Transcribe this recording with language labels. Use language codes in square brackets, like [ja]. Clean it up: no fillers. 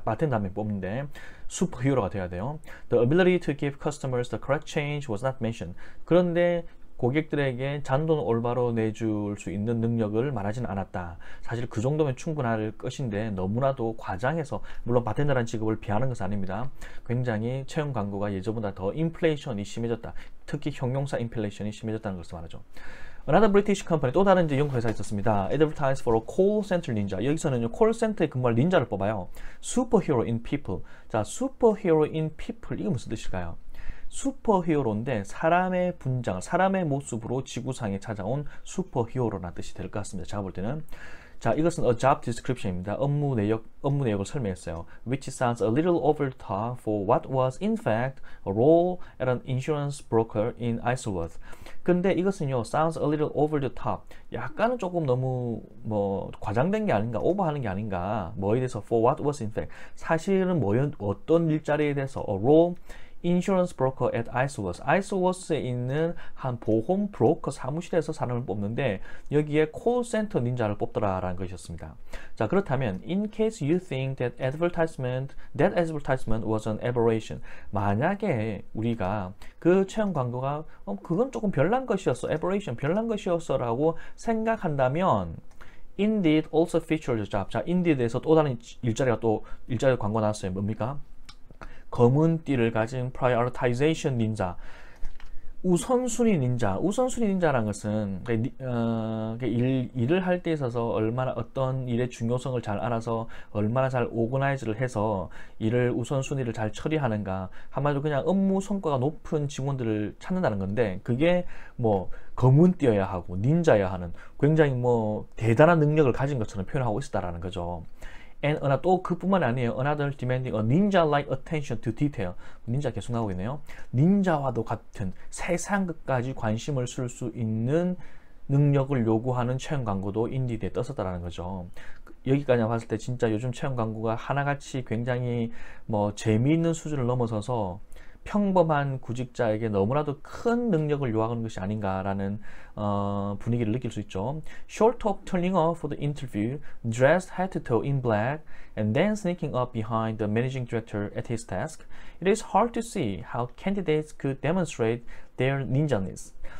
[ko] 바텐더 한 명 뽑는데 슈퍼히어로가 돼야 돼요. [en] The ability to give customers the correct change was not mentioned. [ko] 그런데 고객들에게 잔돈을 올바로 내줄 수 있는 능력을 말하지는 않았다. 사실 그 정도면 충분할 것인데 너무나도 과장해서, 물론 바텐더라는 직업을 비하는 것은 아닙니다. 굉장히 채용 광고가 예전보다 더 인플레이션이 심해졌다. 특히 형용사 인플레이션이 심해졌다는 것을 말하죠. [en] Another British company, [ko] 또 다른 이제 영국 회사가 있었습니다. [en] Advertise for a call center ninja. [ko] 여기서는요, 콜센터에 근무할 닌자를 뽑아요. [en] Superhero in people. [ko] 자, [en] Superhero in people, [ko] 이거 무슨 뜻일까요? 슈퍼히어로인데 사람의 분장, 사람의 모습으로 지구상에 찾아온 슈퍼히어로라는 뜻이 될 것 같습니다. 제가 볼 때는. 자, 이것은 a job description입니다. 업무 내역을 설명했어요. [en] Which sounds a little over the top for what was in fact a role at an insurance broker in Isleworth. [ko] 근데 이것은요, [en] sounds a little over the top. [ko] 약간은 조금 너무 과장된 게 아닌가, 오버하는 게 아닌가. 뭐에 대해서 [en] for what was in fact. [ko] 사실은 어떤 일자리에 대해서 a role 인슈런스 브로커 at Isleworth. Isleworth에 있는 한 보험 브로커 사무실에서 사람을 뽑는데 여기에 콜센터 닌자를 뽑더라라는 것이었습니다. 자, 그렇다면 [en] in case you think that advertisement was an aberration. [ko] 만약에 우리가 그 채용 광고가 그건 조금 별난 것이었어. [en] aberration, [ko] 별난 것이었어라고 생각한다면 [en] Indeed also featured the job. [ko] 자, Indeed에서 또 다른 일자리 광고 나왔어요. 뭡니까? 검은 띠를 가진 prioritization 닌자, 우선순위 닌자. 우선순위 닌자라는 것은 일을 할 때 있어서 얼마나 어떤 일의 중요성을 잘 알아서 얼마나 잘 오거나이즈를 해서 일을 우선순위를 잘 처리하는가. 한마디로 그냥 업무 성과가 높은 직원들을 찾는다는 건데, 그게 검은 띠여야 하고 닌자여야 하는 굉장히 대단한 능력을 가진 것처럼 표현하고 있었다라는 거죠. And 또 그뿐만 아니에요. [en] Another demanding a ninja-like attention to detail. [ko] 닌자 계속 나오고 있네요. 닌자와도 같은 세상끝까지 관심을 쓸 수 있는 능력을 요구하는 채용 광고도 인디드에 떴었다라는 거죠. 여기까지 봤을 때 진짜 요즘 채용 광고가 하나같이 굉장히 재미있는 수준을 넘어서서 평범한 구직자에게 너무나도 큰 능력을 요하는 것이 아닌가라는 분위기를 느낄 수 있죠. [en] Short of turning up for the interview, dressed head to toe in black, and then sneaking up behind the managing director at his desk, it is hard to see how candidates could demonstrate their ninjaness.